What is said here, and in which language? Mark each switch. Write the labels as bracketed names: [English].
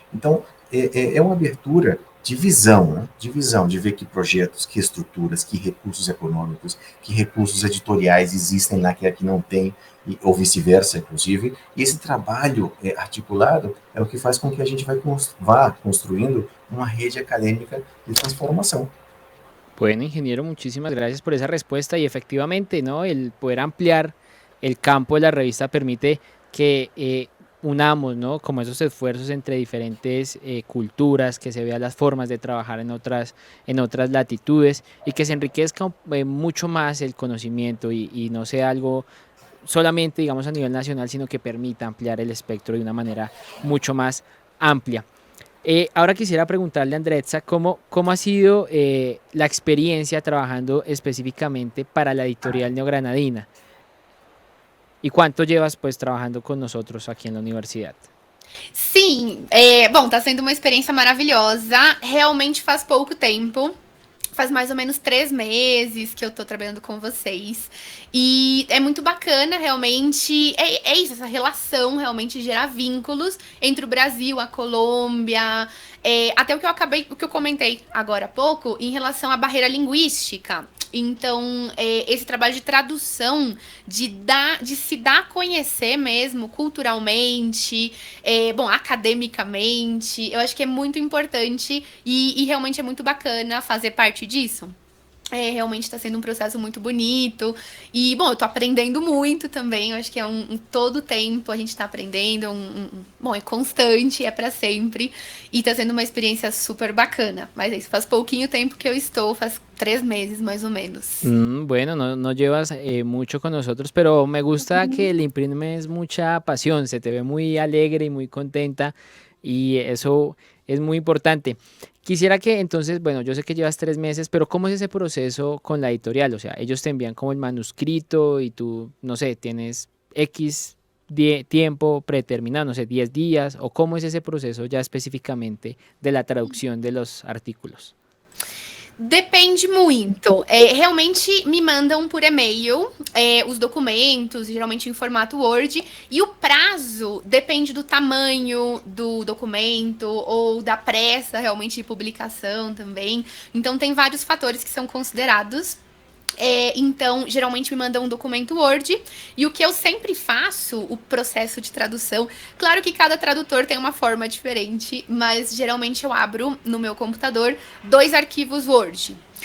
[Portuguese] Então, é uma abertura de visão, né? De visão, de ver que projetos, que estruturas, que recursos econômicos, que recursos editoriais existem lá que aqui não tem, ou vice-versa, inclusive. E esse trabalho articulado é o que faz com que a gente vá construindo uma rede académica de transformação. [Spanish] Bueno, ingeniero, muchísimas gracias por esa respuesta y efectivamente, ¿no? El poder ampliar el campo de la revista permite que unamos, ¿no? Como esos esfuerzos entre diferentes culturas, que se vean las formas de trabajar en otras latitudes y que se enriquezca mucho más el conocimiento y no sea algo solamente, digamos, a nivel nacional, sino que permita ampliar el espectro de una manera mucho más amplia. Ahora quisiera preguntarle a Andretza cómo ha sido la experiencia trabajando específicamente para la editorial Neogranadina y cuánto llevas pues trabajando con nosotros [Portuguese] aqui na universidade. Sim, bom, tá sendo uma experiência maravilhosa. Realmente faz pouco tempo. Faz mais ou menos 3 meses que eu tô trabalhando com vocês. E é muito bacana, realmente. É isso, essa relação realmente gerar vínculos entre o Brasil, a Colômbia. Até o que eu comentei agora há pouco, em relação à barreira linguística. Então, esse trabalho de tradução, de se dar a conhecer mesmo culturalmente, academicamente, eu acho que é muito importante e realmente é muito bacana fazer parte disso. Realmente está sendo um processo muito bonito. E, bom, eu tô aprendendo muito também. Eu acho que é todo tempo a gente tá aprendendo. Bom, é constante, é para sempre. E tá sendo uma experiência super bacana. Mas é isso, faz pouquinho tempo que eu estou, faz 3 meses mais ou menos. [Spanish] Bueno, no llevas mucho con nosotros, pero me gusta que le imprimes mucha pasión. Se te ve muy alegre y muy contenta. Y eso es muy importante. Quisiera que entonces, bueno, yo sé que llevas 3 meses, pero ¿cómo es ese proceso con la editorial? O sea, ellos te envían como el manuscrito y tú, no sé, tienes X tiempo predeterminado, no sé, 10 días, o ¿cómo es ese proceso ya específicamente de la traducción de los artículos? [Portuguese] Depende muito. Realmente me mandam por e-mail os documentos, geralmente em formato Word, e o prazo depende do tamanho do documento ou da pressa realmente de publicação também. Então, tem vários fatores que são considerados. Então, geralmente me mandam um documento Word, e o que eu sempre faço, o processo de tradução, claro que cada tradutor tem uma forma diferente, mas geralmente eu abro no meu computador 2 arquivos Word.